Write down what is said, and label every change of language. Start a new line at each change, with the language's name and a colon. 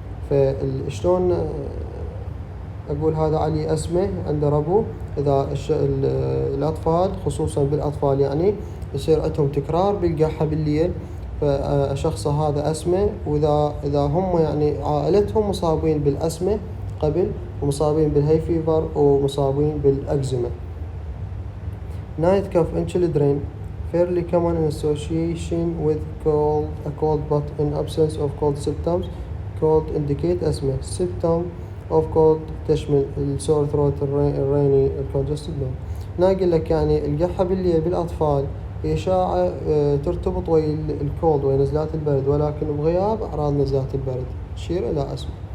Arabic: فشلون أقول هذا علي أسمة عنده ربو؟ إذا الأطفال خصوصا بالأطفال يعني يصير عندهم تكرار بالقحة بالليل، فشخص هذا أسمة. وإذا هم يعني عائلتهم مصابين بالأسمة قبل، ومصابين بالهاي فيفر، ومصابين بالأكزيما.
English: Night cough in children fairly common in association with a cold, but in absence of cold symptoms. Cold indicate asthma. Symptom of cold تشمل السور throat, الريني، الكونجستد نوم.
Arabic: ناقل لك يعني القحة بالليل بالأطفال إشاعة ترتبط ويا الكولد ويا نزلات البرد، ولكن بغياب أعراض نزلات البرد تشير إلى أسمة.